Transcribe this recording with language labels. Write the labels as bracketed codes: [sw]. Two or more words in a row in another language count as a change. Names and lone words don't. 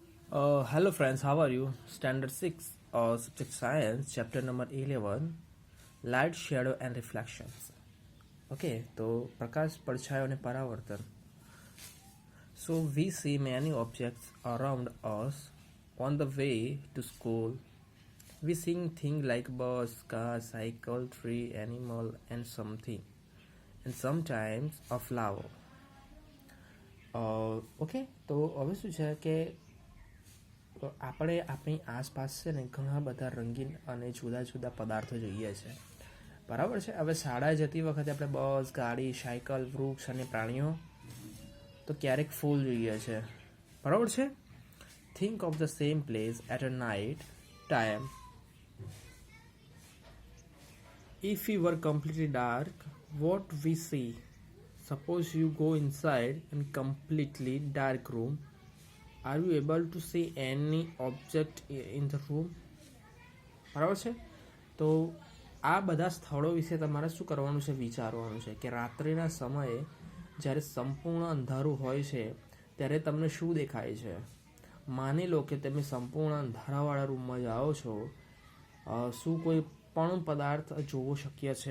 [en] Hello friends, how are you? Standard 6, subject science, chapter number 11, light, shadow and reflections. [gu] Okay, તો પ્રકાશ પડછાયો અને પરાવર્તન. [en] So we see many objects around us on the way to school. We see things like bus, car, cycle, tree, animal and something. And sometimes a flower. [gu] ઓકે તો હવે શું છે કે આપણે આપણી આસપાસ છે ને ઘણા બધા રંગીન અને જુદા જુદા પદાર્થો જોઈએ છે, બરાબર છે. હવે શાળાએ જતી વખતે આપણે બસ, ગાડી, સાયકલ, વૃક્ષ અને પ્રાણીઓ, તો ક્યારેક ફૂલ જોઈએ છે, બરાબર છે. [en] think of the same place at a night time. if you were completely dark, what we see? Suppose you go inside a completely dark room. Are you able to see any object in the room? [gu] બરાબર છે. તો આ બધા સ્થળો વિશે તમારે શું કરવાનું છે? વિચારવાનું છે કે રાત્રિના સમયે જ્યારે સંપૂર્ણ અંધારું હોય છે ત્યારે તમને શું દેખાય છે. માની લો કે તમે સંપૂર્ણ અંધારાવાળા રૂમમાં જાઓ છો, શું કોઈ પણ પદાર્થ જોવો શક્ય છે?